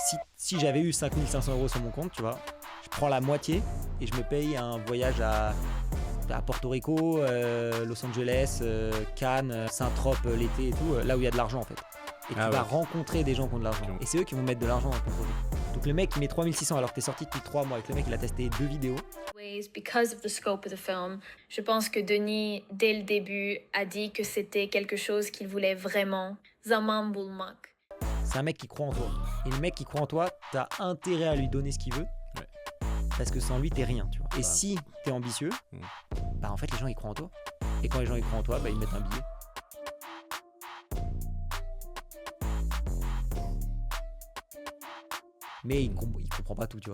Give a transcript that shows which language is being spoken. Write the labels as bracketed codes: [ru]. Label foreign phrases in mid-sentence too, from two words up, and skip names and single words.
[fr] si j'avais eu 5500 € sur mon compte, tu vois, je prends la moitié et je me paye un voyage à Porto Rico, Los Angeles, Cannes, Saint-Tropez l'été et tout, là où il y a de l'argent en fait. Et tu vas rencontrer des gens qui ont de l'argent. Et c'est eux qui vont mettre de l'argent dans ton projet. Donc le mec il met 3600 alors que t'es sorti depuis 3 mois et que le mec il a testé 2 vidéos. [en] Because of the scope of the film, [fr] je pense que Denis, dès le début, a dit que c'était quelque chose qu'il voulait vraiment. [tr] Zaman bulmak. [fr] C'est un mec qui croit en toi. Et le mec qui croit en toi, t'as intérêt à lui donner ce qu'il veut. Ouais. Parce que sans lui, t'es rien, tu vois. Et si t'es ambitieux, bah en fait les gens ils croient en toi. Et quand les gens ils croient en toi, bah ils mettent un billet. Mais il comprend pas tout, tu vois.